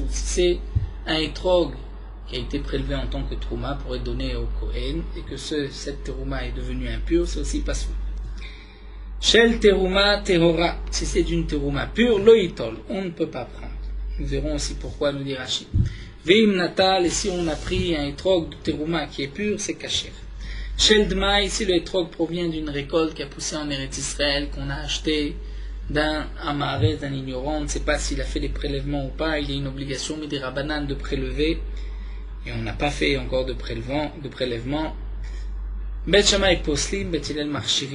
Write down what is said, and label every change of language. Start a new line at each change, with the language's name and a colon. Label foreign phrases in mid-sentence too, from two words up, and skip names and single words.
French: C'est un étrog qui a été prélevé en tant que Trouma pour être donné au Kohen et que cette Terouma est devenue impure, c'est aussi pasoul.
Hebrew: של תרומה טהורה.
French: Si c'est une Terouma pure, Loïtol, on ne peut pas prendre. Nous verrons aussi pourquoi, nous dit Rashi.
Hebrew: ואם נטל,
French: et si on a pris un étrog de Terouma qui est pur, c'est kasher.
Hebrew: של דמאי,
French: ici le étrog provient d'une récolte qui a poussé en Eretz Israël, qu'on a acheté d'un amaré, d'un ignorant, on ne sait pas s'il a fait des prélèvements ou pas, il y a une obligation, mais des rabbanan de prélever, et on n'a pas fait encore de prélèvement.
Hebrew: בית שמאי פוסלים, בית הלל מכשירים.